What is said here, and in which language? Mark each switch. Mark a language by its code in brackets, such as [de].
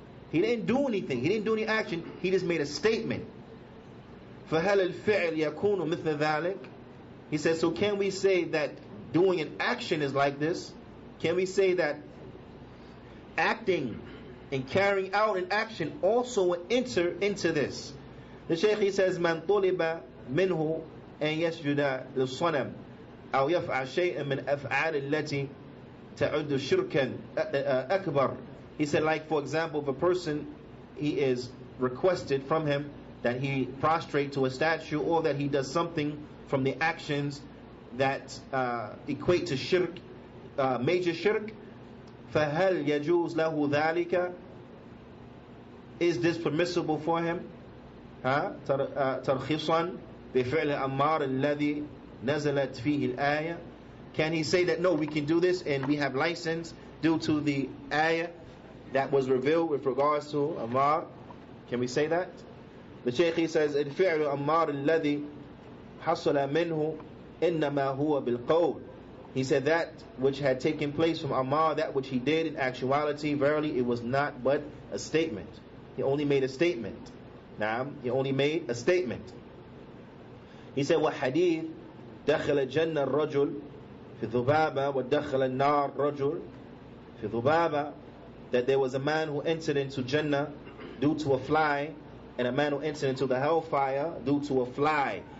[en] He didn't do anything. He didn't do any action. He just made a statement. [ar] فهل الفعل يكون مثل ذلك? [en] He says, so can we say that doing an action is like this? Can we say that acting and carrying out an action also will enter into this? [ar] The Shaykh he says من طلب منه أن يسجد للصنم أو يفعل شيئا من أفعال التي تعد شركا أكبر. [en] He said, like for example, if a person he is requested from him that he prostrate to a statue, or that he does something from the actions that equate to shirk, major shirk, فهل يجوز له ذلك? Is this permissible for him? [ar] ترخيصا بفعل أمار الذي نزلت فيه الآية. [en] Can he say that no, we can do this and we have license due to the ayah that was revealed with regards to Ammar? Can we say that? [ar] The Shaykh he says الفعل أمار الذي حصل منه إنما هو بالقول. [en] He said that which had taken place from Ammar, that which he did in actuality, verily it was not but a statement. He only made a statement. Naam, he only made a statement. He said وحديث دخل الجنة الرجل في ذبابة ودخل النار رجل في ذبابة, that there was a man who entered into Jannah due to a fly, and a man who entered into the hellfire due to a fly.